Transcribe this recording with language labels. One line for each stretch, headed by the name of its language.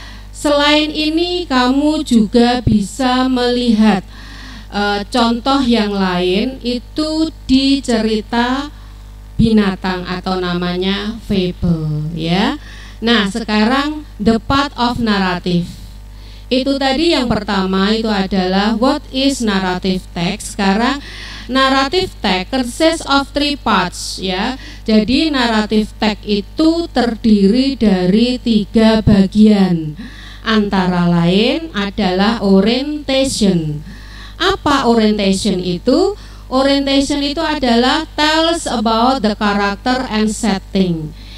Indonesian: Selain ini, kamu juga bisa melihat contoh yang lain itu di cerita binatang atau namanya fable, ya. Nah, sekarang
English: the part of narrative.
Indonesian: Itu tadi yang pertama itu adalah
English: what is narrative text.
Indonesian: Sekarang
English: narrative text consists of 3 parts, ya.
Indonesian: Jadi narrative text itu terdiri dari 3 bagian. Antara lain adalah orientation. Apa orientation itu? Orientation itu adalah
English: tells about the character and setting.